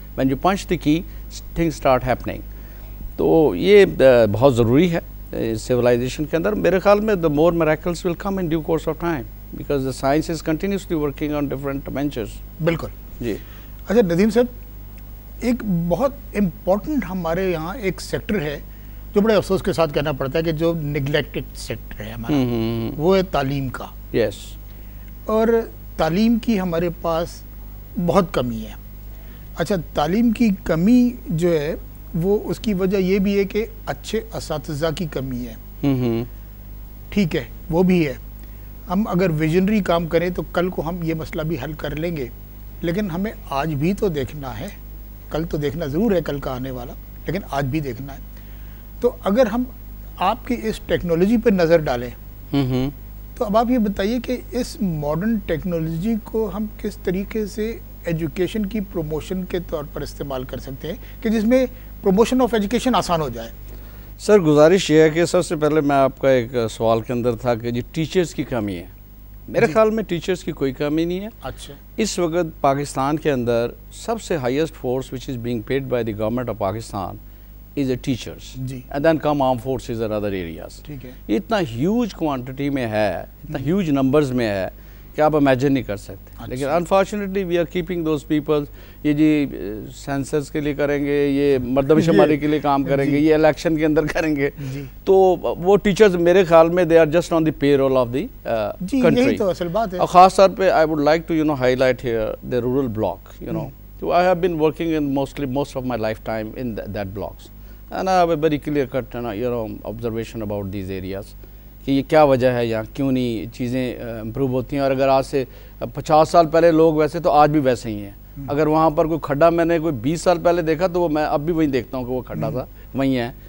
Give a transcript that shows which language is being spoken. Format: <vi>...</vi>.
<en>When you punch the key, things start happening.</en> <ur>تو یہ بہت ضروری ہے civilization کے اندر. میرے خیال میں</ur> <en>the more miracles will come in due course of time because the science is continuously working on different dimensions.</en> <ur>بالکل جی. اچھا ندیم صاحب، ایک بہت امپورٹنٹ ہمارے یہاں ایک سیکٹر ہے جو بڑے افسوس کے ساتھ کہنا پڑتا ہے کہ جو نگلیکٹڈ سیکٹر ہے ہمارا، وہ ہے تعلیم کا. یس. اور تعلیم کی ہمارے پاس بہت کمی ہے. اچھا، تعلیم کی کمی جو ہے وہ اس کی وجہ یہ بھی ہے کہ اچھے اساتذہ کی کمی ہے. ٹھیک ہے، وہ بھی ہے. ہم اگر ویژنری کام کریں تو کل کو ہم یہ مسئلہ بھی حل کر لیں گے، لیکن ہمیں آج بھی تو دیکھنا ہے. کل تو دیکھنا ضرور ہے، کل کا آنے والا، لیکن آج بھی دیکھنا ہے. تو اگر ہم آپ کی اس ٹیکنالوجی پہ نظر ڈالیں تو اب آپ یہ بتائیے کہ اس ماڈرن ٹیکنالوجی کو ہم کس طریقے سے ایجوکیشن کی پروموشن کے طور پر استعمال کر سکتے ہیں کہ جس میں پروموشن آف ایجوکیشن آسان ہو جائے. سر گزارش یہ ہے کہ سب سے پہلے میں آپ کا ایک سوال کے اندر تھا کہ جی ٹیچرز کی کمی ہے. میرے خیال میں ٹیچرز کی کوئی کمی نہیں ہے. اچھا. اس وقت پاکستان کے اندر سب سے highest force</ur> <en>which is being paid by the government of Pakistan is a teachers.</en> <ur>جی.</ur> <en>And then come armed forces and other areas.</en> <ur>ٹھیک ہے. یہ اتنا ہیوج کوانٹٹی میں ہے، اتنا ہیوج نمبرز میں ہے کہ آپ امیجن نہیں کر سکتے.</ur> <en>لیکن unfortunately we are keeping those people.</en> <ur>یہ جی سینسرز کے لیے کریں گے، یہ مردم شماری کے لیے کام کریں گے، یہ الیکشن کے اندر کریں گے. تو وہ ٹیچرز میرے خیال میں</ur> <en>They are just on the payroll of the country.</en> <ur>یہی تو اصل بات ہے. اور خاص طور پہ</ur> <en>I would like to highlight here the rural block. So I have been working in most of my lifetime in that blocks. And I have a very clear cut observation about these areas</en> <ur>کہ یہ کیا وجہ ہے یہاں کیوں نہیں چیزیں improve ہوتی ہیں. اور اگر آج سے 50 سال پہلے لوگ ویسے تو آج بھی ویسے ہی ہیں. اگر وہاں پر کوئی کھڈا میں نے کوئی 20 سال پہلے دیکھا تو وہ میں اب بھی وہیں دیکھتا ہوں کہ وہ کھڈا تھا وہیں ہے.</ur>